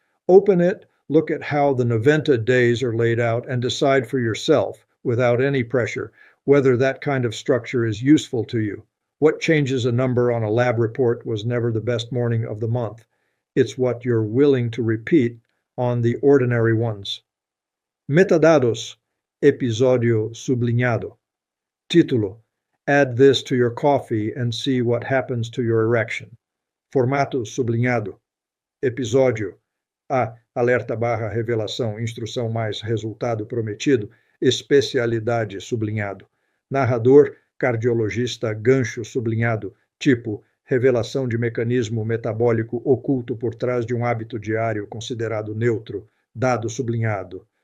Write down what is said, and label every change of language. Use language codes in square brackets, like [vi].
[en] Open it, look at how the Noventa days are laid out, and decide for yourself, without any pressure, whether that kind of structure is useful to you. What changes a number on a lab report was never the best morning of the month. It's what you're willing to repeat on the ordinary ones. [pt] Metadados, episódio sublinhado. [en] Título: Add this to your coffee and see what happens to your erection. [pt] Formato sublinhado. Episódio: alerta / revelação, instrução + resultado prometido, especialidade sublinhado. Narrador: cardiologista, gancho sublinhado, tipo: revelação de mecanismo metabólico oculto por trás de um hábito diário considerado neutro, dado sublinhado.